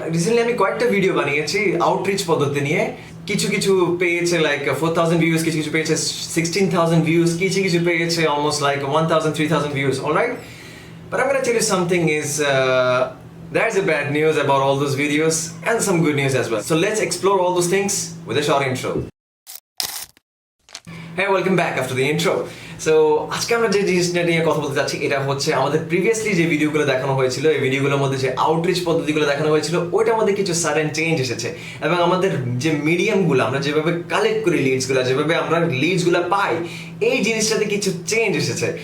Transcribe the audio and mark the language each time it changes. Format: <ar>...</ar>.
<bn>Recently আমি কয়েকটা video বানিয়েছি আউটরিচ পদ্ধতি নিয়ে। কিছু কিছু পেয়েছে লাইক 4000 ভিউজ, কিছু কিছু পেয়েছে 16000 ভিউজ, কিছু কিছু পেয়েছে</bn> <en>almost like 1000 3000 views, all right? But I'm going to tell you something is there's a bad news about all those videos and some good news as well. So let's explore all those things with a short intro. Hey, welcome back after the intro.</en> <bn>So আজকে আমরা যে জিনিসটা নিয়ে কথা বলতে যাচ্ছি এটা হচ্ছে আমাদের প্রিভিয়াসলি যে ভিডিওগুলো দেখানো হয়েছিল, এই ভিডিওগুলোর মধ্যে যে আউটরিচ পদ্ধতিগুলো দেখানো হয়েছিল ওইটার মধ্যে কিছু সাডেন চেঞ্জ এসেছে এবং আমাদের যে মিডিয়ামগুলো আমরা যেভাবে কালেক্ট করি লিডসগুলো, যেভাবে আমরা লিডসগুলো পাই, এই জিনিসটাতে কিছু চেঞ্জ এসেছে।</bn>